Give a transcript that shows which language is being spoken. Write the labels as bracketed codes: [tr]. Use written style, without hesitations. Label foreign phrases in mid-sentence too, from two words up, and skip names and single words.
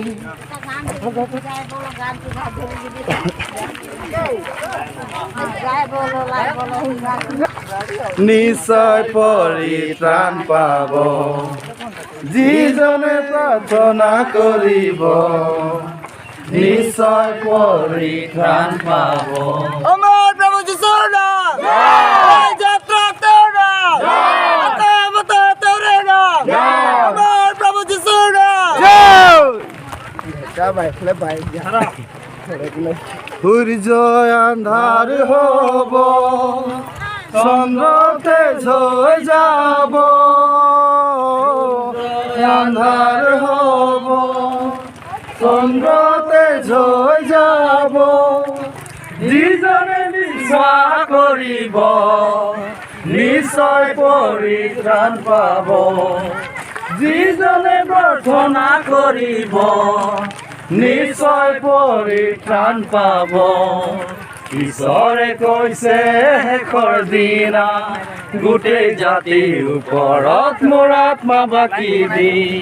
[as] নিশ্চয় পৰিত্ৰাণ পাব যিজনে প্ৰাৰ্থনা কৰিব নিশ্চয় পৰিত্ৰাণ পাব [bn] আমার প্রভু যিশুর নাম এই যাত্রা তোর নাম আকাশে বাতাসে তোর নাম আমার প্রভু যিশুর নাম যা ভাই খেলে ভাই [as] সূর্য আন্ধার হব চন্দ্রতে ঝৈ যাব আন্ধার হব চন্দ্রতে ঝৈ যাব যিজনে বিশ্বাস কৰিব নিশ্চয় পৰিত্ৰাণ পাব যিজনে প্ৰাৰ্থনা কৰিব নিশ্চয় পৰিত্ৰাণ পাব ঈশ্বৰে কৈছে শেষৰ দিনা গোটেই জাতিৰ ওপৰত মোৰ আত্মা বাকি দি